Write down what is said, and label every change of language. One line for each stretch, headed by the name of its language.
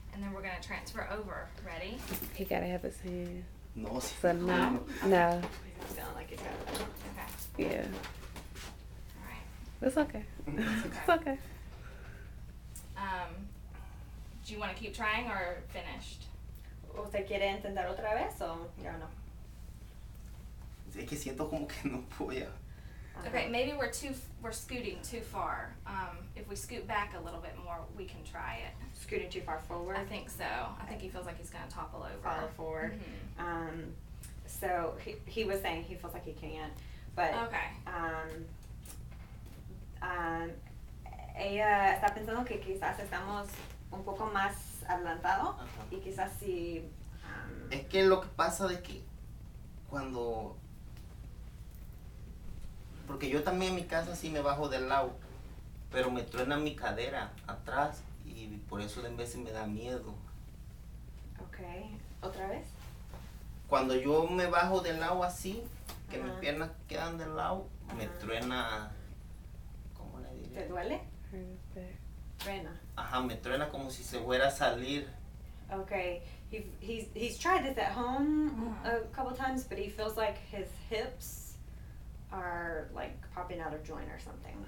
English: And then we're gonna transfer over. Ready? He gotta have his hand.
Spanish: No, sí.
English: So no. No. He's feeling like he's got it. Okay. Yeah. Alright. It's okay. It's okay. Do you wanna keep trying or finished? ¿Usted quiere intentar otra vez o ya no? Es que siento como que no voy a. Okay, maybe we're scooting too far. If we scoot back a little bit more, we can try it. Scooting too far forward. I think so. I think he feels like he's gonna topple over. Follow forward. Mhm. So he was saying he feels like he can't, but Okay.
Spanish: ella está pensando que quizás estamos un poco más adelantados Ajá. y quizás si Es que lo que pasa de que cuando. Porque yo también en mi casa sí me bajo del lado, pero me truena mi cadera atrás y por eso en veces me da miedo. okay, otra vez. Cuando yo me bajo del lado así, que mis Ajá. piernas quedan del lado, me Ajá. truena. ¿Cómo le ¿Te diré? duele?
English: Hurt his back.
Spanish: Truena. Ajá, me truena como si se fuera a salir.
English: Okay, he's tried this at home Mhm. a couple times, but he feels like his hips are like popping out of joint or something.